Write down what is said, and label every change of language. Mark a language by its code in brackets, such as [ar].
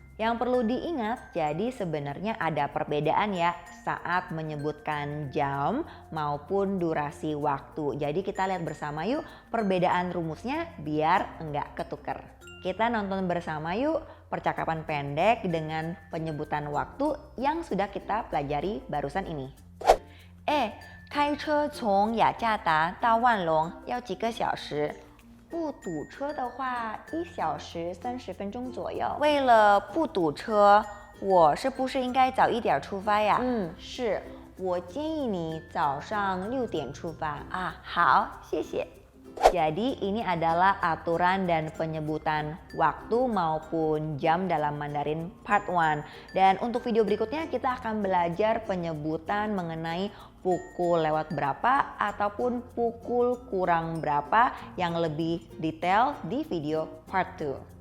[id] Yang perlu diingat, jadi sebenarnya ada perbedaan ya saat menyebutkan jam maupun durasi waktu. Jadi kita lihat bersama yuk perbedaan rumusnya biar enggak ketuker. Kita nonton bersama yuk percakapan pendek dengan penyebutan waktu yang sudah kita pelajari barusan ini. [zh] 开车从雅加达到万隆要几个小时？不堵车的话，1小时30分钟左右。为了不堵车，我是不是应该早一点出发呀？是，我建议你早上6点出发啊。好，谢谢。 [id] Jadi ini adalah aturan dan penyebutan waktu maupun jam dalam Mandarin Part 1. Dan untuk video berikutnya kita akan belajar penyebutan mengenai pukul lewat berapa ataupun pukul kurang berapa yang lebih detail di video Part 2.